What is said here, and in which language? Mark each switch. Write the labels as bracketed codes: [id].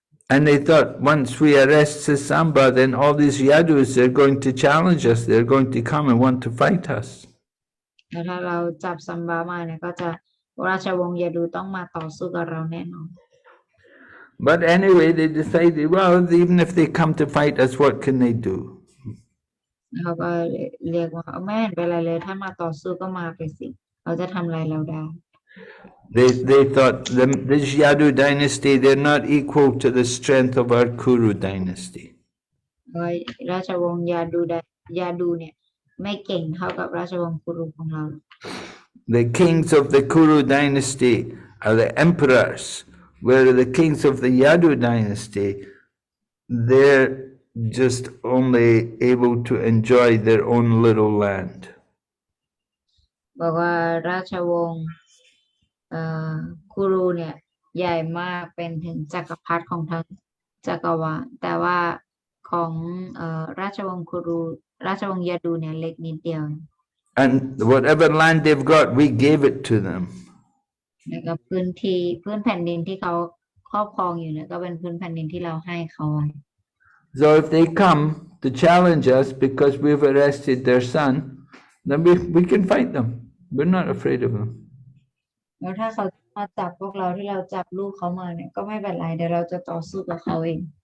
[en] And they thought once we arrest Samba, then all these Yadus, they're going to challenge us, they're going to come and want to fight us. [th] แล้วถ้าเราจับซัมบามาเนี่ยก็จะราชวงศ์ยาดูต้องมาต่อสู้กับเราแน่นอน [en] But anyway, they decided, well, even if they come to fight us, what can they do? [th] เขาก็เรียกว่าไม่เห็นเป็นไรเลยถ้ามาต่อสู้ก็มาไปสิเขาจะทำอะไรเราได้ [en] They thought this Yadu dynasty, they're not equal to the strength of our Kuru dynasty. [th] ราชวงศ์ยาดูเนี่ยไม่เก่งเท่ากับราชวงศ์กุรุของเรา [en] The kings of the Kuru dynasty are the emperors, where the kings of the Yadu dynasty, they're just only able to enjoy their own little land. [th] บอกว่าราชวงศ์กุรุเนี่ยใหญ่มากเป็นถึงจักรพรรดิของทั้งจักรวาลแต่ว่าของราชวงศ์กุรุราชวงศ์ยาดูเนี่ยเล็กนิดเดียว [en] And whatever land they've got, we gave it to them. [th] แล้วก็พื้นแผ่นดินที่เขาครอบครองอยู่เนี่ยก็เป็นพื้นแผ่นดินที่เราให้เขา [en] So if they come to challenge us because we've arrested their son, then we can fight them. We're not afraid of them. [th] แล้วถ้าเขา มาจับพวกเราที่เราจับลูกเขามาเนี่ยก็ไม่เป็นไรเดี๋ยวเราจะต่อสู้กับเขาเอง